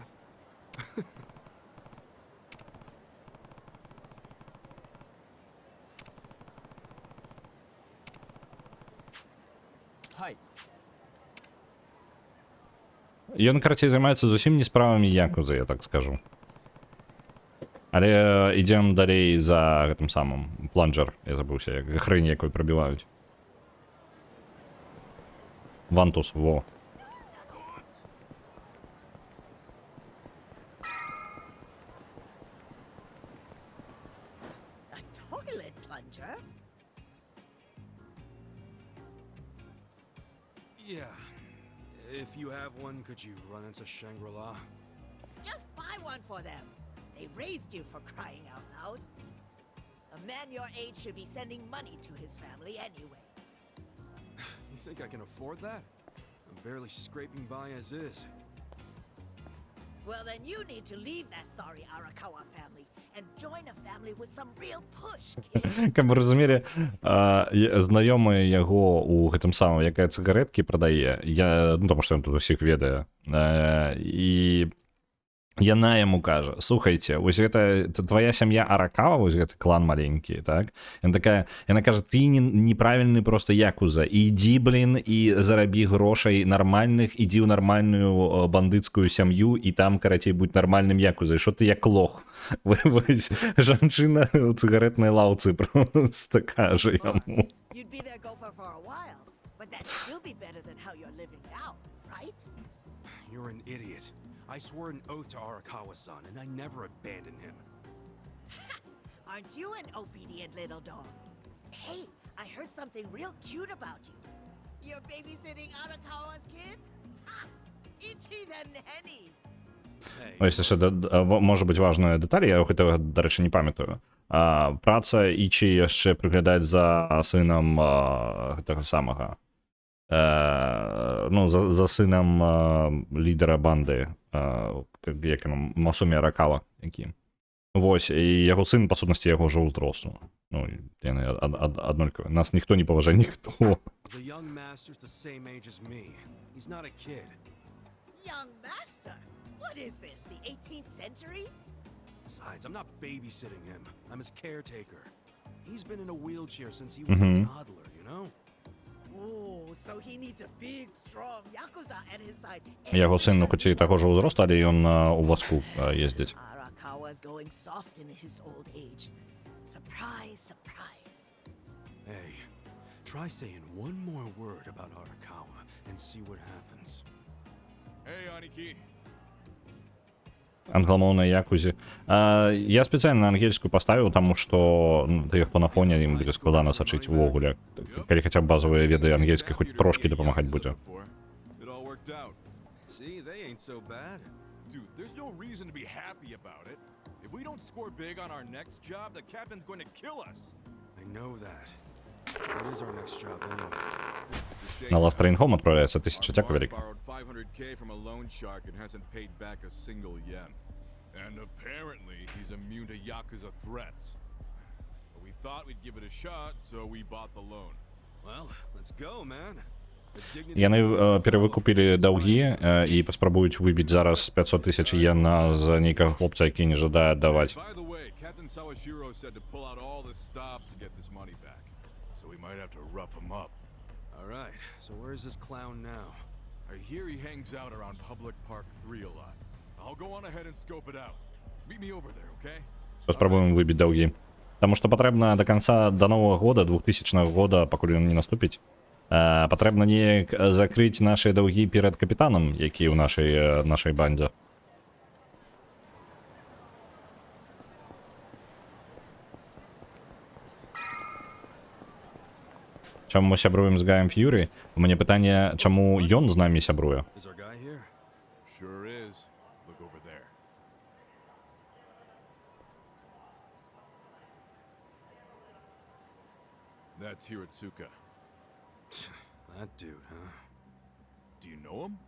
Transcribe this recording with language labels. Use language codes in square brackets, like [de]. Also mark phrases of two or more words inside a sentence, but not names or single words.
[be] Ён, карацей, займаецца зусім не справамі якузы, я так скажу. Але ідзем далей за гэтым самым. Планджер, я забыўся, як хрень якой прабіваюць. Вантус, во. [en] Toilet plunger? Yeah. If you have one, could you run into Shangri-La? Just buy one for them. They raised you for crying out loud. A man your age should be sending money to his family anyway. You think I can afford that? I'm barely scraping by as is. Well, then you need to leave that sorry Arakawa family and join a family with some real push, kid. [be] Каб вы разумелі, знаёмы яго у гэтым самым, якая цыгареткі прадае, ну, тому што ён тут усіх ведае, і яна яму кажа: слухайце, вось гэта твоя сям'я Аракава, вось гэты клан маленькі, так? Яна кажа: ты неправільны просто якуза, ідзі, блин, і зарабі грошай нармальных, ідзі ў нармальную бандыцкую сям'ю, і там, карацей, будь нармальным якузай, што ты як лох. Вось жанчына ў цыгаретнай лаўцы просто кажа яму. [en] You'd be their gopher for a while, but that'd still be better than how you're living now, right? You're an idiot. I swore an oath to Arakawa-san, and I never abandoned him. Aren't you an obedient little dog? Hey, I heard something real cute about you. You're babysitting Arakawa's kid? Ha! Ichi the nanny! [be] Ось яшчэ можа быць важная дэталь, я гэтага, дарэчы, не памятаю. Праца Ічі яшчэ прыглядаць за сынам гэтага самага. Ну, за сынам лідера банды, як яно, Масумі Аракава, які. Вось, і яго сын, па сутнасці, яго ўжо ўзрослы. Ну, яны аднолькавыя. Нас ніхто не паважае, ніхто. [en] The young master's the same age as me. He's not a kid. Young master? What is this, the 18th century? Besides, I'm not babysitting him. I'm his caretaker. He's been in a wheelchair since he was a toddler, you know? Oh, so he needs a big, strong Yakuza at his side. Яго сын, ну, хоць і таго ж ўзросту, але ён у вазку ездзіць. Arakawa's going soft in his old age. Surprise, surprise. Hey, try saying one more word about Arakawa and see what happens. Hey, Aniki. [be] Англамоўнай якузі. Я спецыяльна ангельскую паставіў, таму што іх па на фоне ім будзе складана сачыць увогуле. Калі хаця б базовыя веды ангельскай хоць трошкі дапамагаць будзе. [en] It all worked out. See, they ain't so bad. Dude, there's no reason to be happy about it. If we don't score big on our next job, the captain's going to kill us. I know that. What is our next job anyway? [be] На [en] Last Train Home [be] адправляецца 1000 цяка [en] Mark [be] вяліка. [en] borrowed 500K from a loan shark and hasn't paid back a single yen. And apparently, he's immune to Yakuza threats. We thought we'd give it a shot, so we bought the loan. Well, let's go, man. The dignity [be] Яны [en] of [be] перавыкупілі даўгі і паспрабуюць выбіць зараз 500 тысяч йен з нейкага хлопца, які не жадае аддаваць. [en] By the way, Captain Sawashiro said to pull out all the stops to get this money back. So we might have to rough him up. All right, so where's this clown now? I hear he hangs out around Public Park 3 a lot. I'll go on ahead and scope it out. Meet me over there, okay? [be] Паспрабуем выбіць даўгі. Таму што патрэбна да канца, да новага года, 2000 года, пакуль ён не наступіць, патрэбна неяк закрыць нашыя даўгі перад капітанам, які ў нашай бандзе. Чаму мы сябруем з Гаем Ф'юрі? У мяне пытанне, чаму ён з намі сябруе? [en] Is our guy here? Sure is. Look over there. That's Hiratsuka. That dude, huh? Do you know him?